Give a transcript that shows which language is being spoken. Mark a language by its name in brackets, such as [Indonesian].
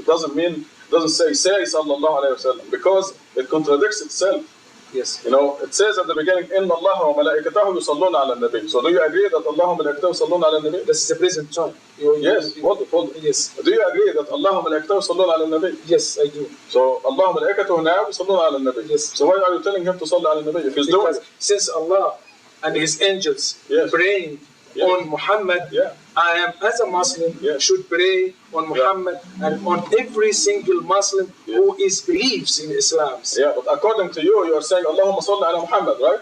[English] It doesn't say [Arabic] sallallahu alayhi wa sallam [English] because it contradicts itself. Yes. You know, it says at the beginning, [Arabic] إن الله وملائكته يصلون على النبي. [English] So do you agree that Allah [Arabic] وملائكته يصلون على النبي? [English] This is the present time. Yes. Hold it. Yes. Do you agree that Allah [Arabic] وملائكته يصلون على النبي? [English] Yes, I do. So Allah [Arabic] وملائكته [English] now [Arabic] يصلون على النبي. [English] Yes. So why are you telling him to [Arabic] صلي على النبي [English] if he's doing Because it? since Allah and His angels praying on Muhammad, I am as a Muslim should pray on Muhammad and on every single Muslim who believes in Islam. Yeah, but according to you, you are saying [Arabic] Allahumma salli ala Muhammad, [English] right?